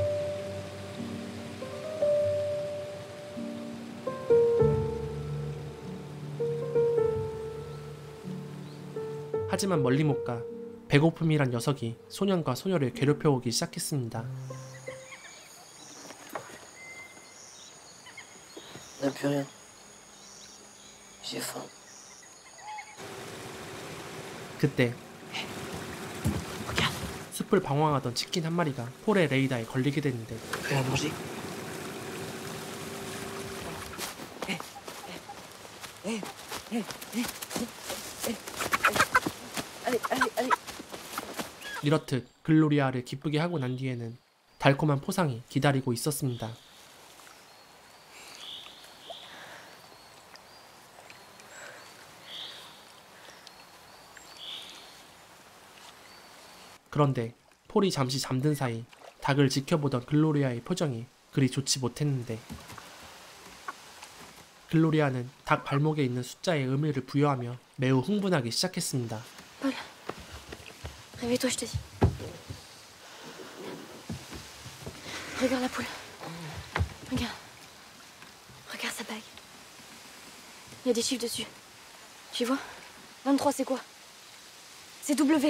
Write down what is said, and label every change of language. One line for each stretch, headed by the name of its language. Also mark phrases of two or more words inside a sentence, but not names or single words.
Korean: 하지만 멀리 못 가 배고픔이란 녀석이 소년과 소녀를 괴롭혀오기 시작했습니다.
French: On n'a plus rien. J'ai faim.
Korean: 그때 숲을 방황하던 치킨 한 마리가 폴의 레이더에 걸리게 되는데
French: Fais à manger. Allez.
Korean: 이렇듯 글로리아를 기쁘게 하고 난 뒤에는 달콤한 포상이 기다리고 있었습니다. 그런데 폴이 잠시 잠든 사이 닭을 지켜보던 글로리아의 표정이 그리 좋지 못했는데, 글로리아는 닭 발목에 있는 숫자에 의미를 부여하며 매우 흥분하기 시작했습니다.
French: Paul, réveille-toi, je te dis. Regarde la poule. Regarde. Regarde sa bague. Il y a des chiffres dessus. Tu vois? 23, c'est quoi? C'est W.